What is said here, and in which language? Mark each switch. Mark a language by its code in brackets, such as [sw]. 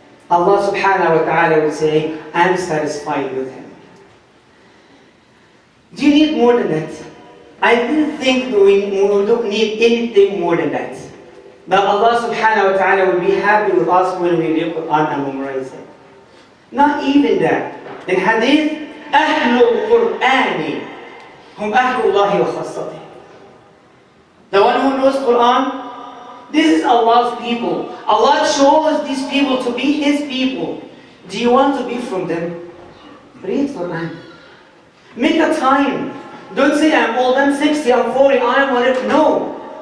[en] Allah subhanahu wa ta'ala will say, I'm satisfied with him. Do you need more than that? I didn't think we don't need anything more than that. That Allah subhanahu wa ta'ala will be happy with us when we read Quran and memorize it. Not even that. In hadith, [ar] أهل القرآن هم أهل الله وخاصته. [en] The one who knows Quran, this is Allah's people. Allah chose these people to be His people. Do you want to be from them? Read Quran. Make a time. Don't say, I'm old, I'm 60, I'm 40, I'm whatever. No.